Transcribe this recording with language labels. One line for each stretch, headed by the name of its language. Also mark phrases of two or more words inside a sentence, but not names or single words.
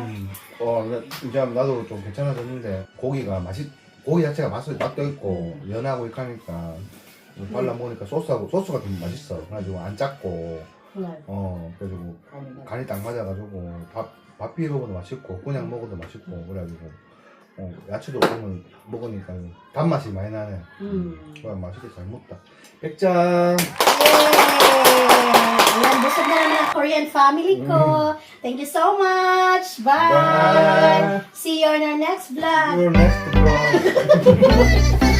Korean: 이제 나도 좀 괜찮아졌는데 고기 자체가 맛도 있고 연하고 이렇게 하니까 발라 먹으니까 소스가 좀 맛있어. 그래가지고 안 짰고 네. 그래가지고 간이 딱 맞아가지고 밥 비벼 먹어도 맛있고 그냥 먹어도 맛있고 그래가지고 야채도 오늘 먹으니까 단맛이 많이 나네. 그냥 맛있게 잘 먹다. 100점.
Filipino: Ayan, busog na naman ang
English: Korean family
Filipino: ko.
English: Thank you so much. Bye. Bye. See you on our next vlog. Your next vlog.